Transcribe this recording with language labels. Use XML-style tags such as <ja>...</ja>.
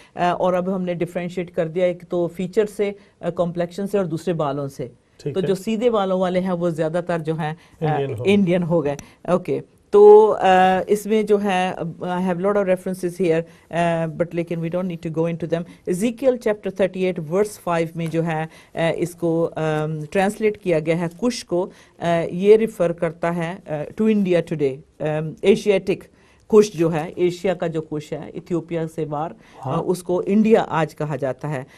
<ur>اور اب ہم نے ڈیفرینشیٹ کر دیا، ایک تو فیچر سے، کمپلیکشن سے، اور دوسرے بالوں سے. تو جو سیدھے بالوں والے ہیں وہ زیادہ تر جو ہیں انڈین ہو گئے. اوکے، تو اس میں جو ہے</ur> <en>I have lot of references here but</en> <ur>لیکن</ur> <en>we don't need to go into them. Ezekiel chapter 38 verse 5</en> <ur>میں جو ہے اس کو ٹرانسلیٹ کیا گیا ہے کش کو، یہ ریفر کرتا ہے</ur> <en>To India Today.</en> <ur>ایشیاٹک کش جو ہے، ایشیا کا جو کش ہے ایتھیوپیا سے باہر، اس کو انڈیا آج کہا جاتا ہے.</ur>